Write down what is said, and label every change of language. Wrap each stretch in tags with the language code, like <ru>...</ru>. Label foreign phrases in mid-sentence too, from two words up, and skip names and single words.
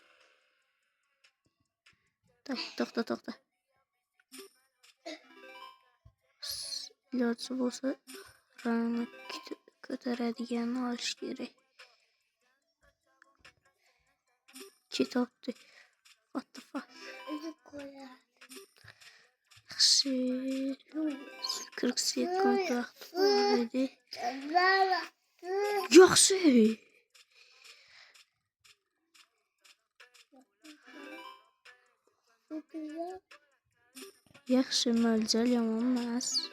<uz>To'xta. Iloji bo'lsa, rangni ko'taradiganini olish kerak. Kitobdi.</uz> <en>What the fuck?</en> <uz>Yaxshi. 40 sekund vaqt bor edi. Yaxshi. Yaxshi mo'ljal yomon emas.</uz>